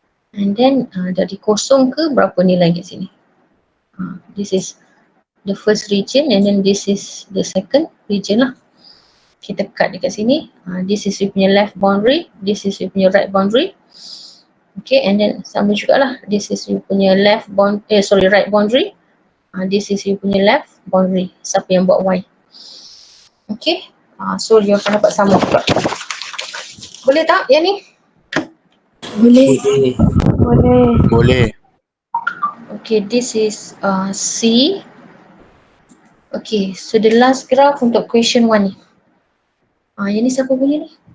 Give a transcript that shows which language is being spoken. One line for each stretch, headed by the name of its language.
English: And then
Malay: dari kosong ke berapa nilai kat sini.
English: This is the first region and then this is the second region lah.
Malay: Kita cut dekat sini.
English: This is you punya left boundary, this is you punya right boundary. Okay, and then
Malay: sama jugalah.
English: This is you punya right boundary. This is you punya left boundary.
Malay: Siapa yang buat Y. Okay, so dia akan dapat sama juga. Boleh tak yang ni? Boleh.
English: Okay, this is C. Okay, so the last graph untuk question 1 ni.
Malay: Yang ni siapa punya ni?